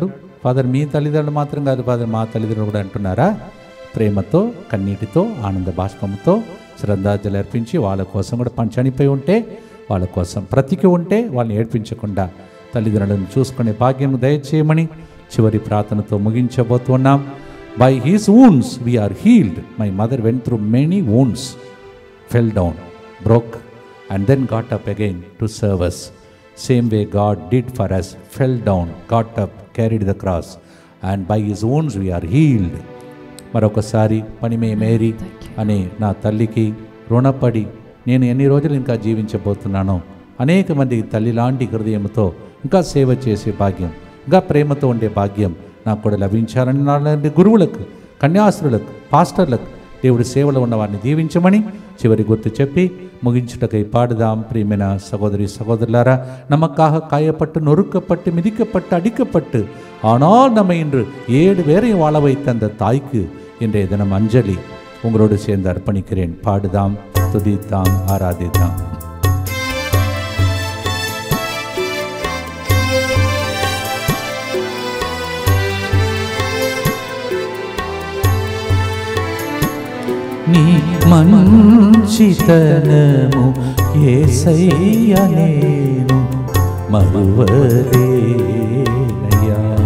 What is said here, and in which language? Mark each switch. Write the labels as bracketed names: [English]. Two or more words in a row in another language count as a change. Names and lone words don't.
[Telugu] ఫాదర్, మీ తల్లిదండ్రులు మాత్రం కాదు ఫాదర్, మా తల్లిదండ్రులు కూడా అంటున్నారా? ప్రేమతో, కన్నీటితో, ఆనంద బాష్పంతో శ్రద్ధాంజలి అర్పించి వాళ్ళ కోసం కూడా చనిపోయి ఉంటే వాళ్ళ కోసం బ్రతికి ఉంటే వాళ్ళని ఏడ్పించకుండా తల్లిదండ్రులను చూసుకునే భాగ్యం దయచేయమని చివరి ప్రార్థనతో ముగించబోతున్నాం. [English] By his wounds we are healed. My mother went through many wounds, fell down, broke, and then got up again to serve us. Same way God did for us, fell down, got up, carried the cross, and by his wounds we are healed. [Telugu] మరొకసారి పనిమే మేరీ అనే నా తల్లికి రుణపడి నేను ఎన్ని రోజులు ఇంకా జీవించబోతున్నానో, అనేక మందికి తల్లి లాంటి హృదయంతో ఇంకా సేవ చేసే భాగ్యం, ఇంకా ప్రేమతో ఉండే భాగ్యం నాకు కూడా లభించాలని నాలాంటి గురువులకు, కన్యాస్త్రులకు, పాస్టర్లకు దేవుడి సేవలో ఉన్న వారిని దీవించమని చివరి గుర్తు చెప్పి ముగించుటకై పాడుదాం. ప్రియమైన సహోదరి సహోదరులారా, [Tamil] நமக்காக காயப்பட்டு நொறுக்கப்பட்டு மிதிக்கப்பட்டு அடிக்கப்பட்டு ஆனால் நம்ம இன்று 7 பேரையும் வாழ வைத்த அந்த தாய்க்கு இன்றைய தினம் அஞ்சலி உங்களோடு சேர்ந்து அர்ப்பணிக்கிறேன். [Telugu] పాడుదాం, స్తుతిద్దాం, ఆరాధిద్దాం. నీ మంచితనము యేసయ్య నేను మరువలేనయ్యా.